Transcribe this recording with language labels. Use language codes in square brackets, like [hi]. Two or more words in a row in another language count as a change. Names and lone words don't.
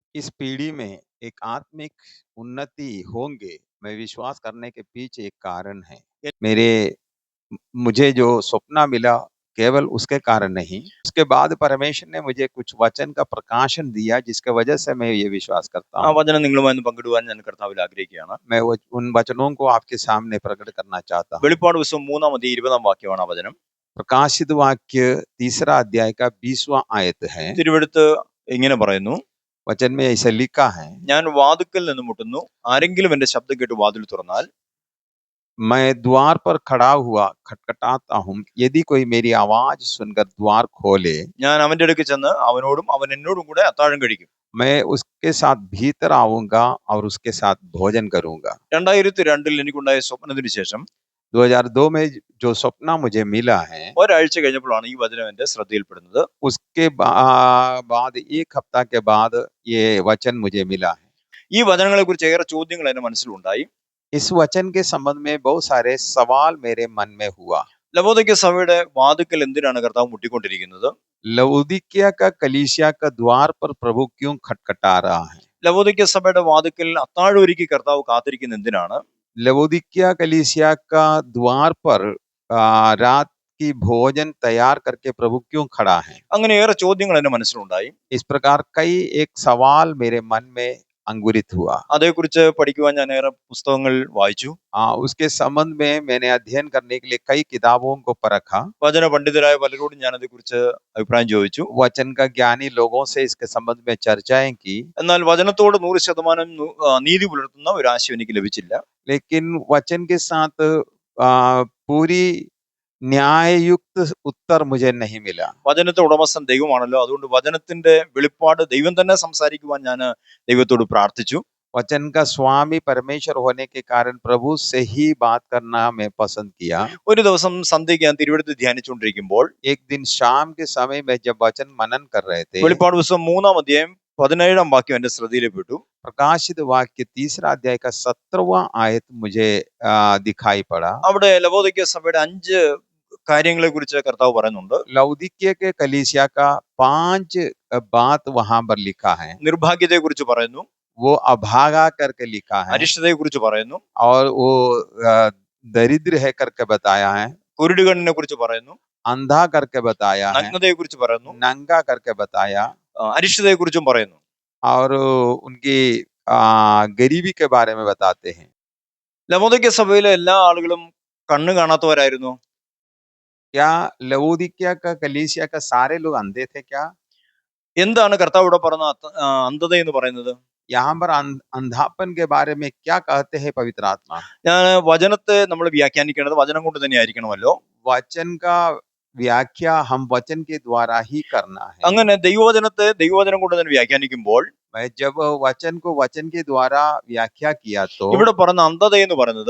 [hi] इस पीढ़ी में एक आत्मिक उन्नति होंगे, मैं विश्वास करने के पीछे एक कारण है। मेरे मुझे जो सपना मिला केवल उसके कारण नहीं, उसके बाद परमेश्वर ने मुझे कुछ वचन का प्रकाशन दिया जिसके वजह से मैं ये विश्वास करता ആ हूँ। [ml] വചനം നിങ്ങളുമായി ഒന്ന് പങ്കിടുവാൻ ഞാൻ കർത്താവിൽ ആഗ്രഹിക്കുകയാണ്. [hi] मैं उन वचनों को आपके सामने प्रकट करना चाहता हूँ। [ml] വെളിപ്പാട് പുസ്തകം 3-20 വാക്യമാണ് ആ വചനം. [hi] प्रकाशित वाक्य 3 अध्याय का 20वां आयत है। [ml] തിരുവെടുത്ത് ഇങ്ങനെ പറയുന്നു, [hi] वचन में ऐसा लिखा है, [ml] ഞാൻ വാതിൽക്കൽ നിന്ന് മുട്ടുന്നു, ആരെങ്കിലും എന്റെ ശബ്ദം കേട്ട് വാതിൽ തുറന്നാൽ [hi] मैं द्वार पर खड़ा हुआ खटखटाता हूँ, यदि कोई मेरी आवाज सुनकर द्वार खोले, [ml] ഞാൻ അവന്റെ അടുക്ക് ചെന്ന് അവനോടും അവൻ എന്നോടും കൂടെ അത്താഴം കഴിക്കും. [hi] मैं उसके साथ भीतर आऊंगा और उसके साथ भोजन करूंगा। [ml] 2002 എനിക്കുണ്ടായ സ്വപ്നത്തിന് ശേഷം [hi] 2002 में जो सपना मुझे मिला है, [ml] ഒരാഴ്ച കഴിഞ്ഞപ്പോഴാണ് ഈ വചനം എന്റെ ശ്രദ്ധയിൽപ്പെടുന്നത്. [hi] उसके बाद एक हफ्ता के बाद ये वचन मुझे मिला है। [ml] ഈ വചനങ്ങളെ കുറിച്ച് ഏറെ ചോദ്യങ്ങൾ എന്റെ മനസ്സിലുണ്ടായി. [hi] इस वचन के संबंध में बहुत सारे सवाल मेरे मन में हुआ। [ml] ലവോദിക്യ സഭയുടെ വാതിൽക്കൽ എന്തിനാണ് കർത്താവ് മുട്ടിക്കൊണ്ടിരിക്കുന്നത്? [hi] लवोदिकिया का कलीसिया का द्वार पर प्रभु क्यों खटखटा रहा है? [ml] ലവോദിക്യ സഭയുടെ വാതിൽക്കൽ അത്താഴം ഒരുക്കി കർത്താവ് കാത്തിരിക്കുന്ന എന്തിനാണ്? [hi] लवोदिकिया कलीसिया का द्वार पर रात की भोजन तैयार करके प्रभु क्यों खड़ा है? [ml] അങ്ങനെ ഏറെ ചോദ്യങ്ങൾ എന്റെ മനസ്സിലുണ്ടായി. [hi] इस प्रकार कई एक सवाल मेरे मन में अंकुरित हुआ। [ml] അതേക്കുറിച്ച് പഠിക്കുവാൻ ഞാൻ ഏറെ പുസ്തകങ്ങൾ വായിച്ചു. [hi] उसके संबंध में मैंने अध्ययन करने के लिए कई किताबों को परखा। [ml] വചന പണ്ഡിതരായ പലരോടും ഞാൻ അതേക്കുറിച്ച് അഭിപ്രായം ചോദിച്ചു. [hi] वचन का ज्ञानी लोगों से इसके संबंध में चर्चाएं की, [ml] എന്നാൽ വചനത്തോട് 100% നീതി പുലർത്തുന്ന ഒരു ആശയം എനിക്ക് ലഭിച്ചില്ല. [hi] लेकिन वचन के साथ पूरी न्याययुक्त उत्तर मुझे नहीं मिला। [ml] വചനത്തെ ഉടമസ്ഥൻ ദൈവമാണല്ലോ, അതുകൊണ്ട് വചനത്തിന്റെ വെളിപ്പാട് ദൈവം തന്നെ സംസാരിക്കുവാൻ ഞാൻ ദൈവത്തോട് പ്രാർത്ഥിച്ചു. [hi] वचन का स्वामी परमेश्वर होने के कारण प्रभु से ही बात करना मैं पसंद किया। [ml] ഒരു ദിവസം സന്ധ്യയ്ക്ക് ഞാൻ തിരുവെടുത്ത് ധ്യാനിച്ചുകൊണ്ടിരിക്കുമ്പോൾ [hi] एक दिन शाम के समय में जब वचन मनन कर रहे थे, [ml] വെളിപ്പാട് പുസ്തകം 3-17 വാക്യം എന്റെ ശ്രദ്ധയിൽപ്പെട്ടു. [hi] प्रकाशित वाक्य 3 अध्याय का 17वां आयत मुझे दिखाई पड़ा। [ml] അവിടെ ലവോദിക്യ സഭയുടെ 5 കാര്യങ്ങളെ കുറിച്ച് കർത്താവ് പറയുന്നുണ്ട്. [hi] लौदीकिया के कलीसिया का 5 बात वहां पर लिखा है। [ml] നിർഭാഗ്യത്തെ കുറിച്ച് പറയുന്നു, [hi] वो अभागा करके लिखा है, [ml] അരിഷ്ടതയെ കുറിച്ച് പറയുന്നു, [hi] और वो दरिद्र है करके बताया है, [ml] കുരുടുകണ്ണിനെ കുറിച്ച് പറയുന്നു, [hi] अंधा करके बताया है, [ml] നഗ്നതയെ കുറിച്ച് പറയുന്നു, [hi] नंगा करके बताया, [ml] അരിഷ്ടതയെ കുറിച്ചും പറയുന്നു. [hi] और उनकी गरीबी के बारे में बताते हैं। [ml] ലവോദിക്യ സഭയിലെ എല്ലാ ആളുകളും കണ്ണ് കാണാത്തവരായിരുന്നു? [hi] क्या लवोदिकिया का कलीसिया का सारे लोग अंधे थे क्या? [ml] എന്താണ് കർത്താവ് ഇവിടെ പറഞ്ഞ അന്ധത എന്ന് പറയുന്നത്? [hi] यहाँ पर अंधापन के बारे में क्या कहते हैं पवित्र आत्मा? [ml] ഞാൻ വചനത്തെ നമ്മൾ വ്യാഖ്യാനിക്കേണ്ടത് വചനം കൊണ്ട് തന്നെ ആയിരിക്കണമല്ലോ. [hi] वचन का व्याख्या हम वचन के द्वारा ही करना है। [ml] അങ്ങനെ ദൈവവചനത്തെ ദൈവവചനം കൊണ്ട് തന്നെ വ്യാഖ്യാനിക്കുമ്പോൾ [hi] मैं जब वचन को वचन के द्वारा व्याख्या किया तो [ml] ഇവിടെ പറഞ്ഞ അന്ധത എന്ന് പറയുന്നത്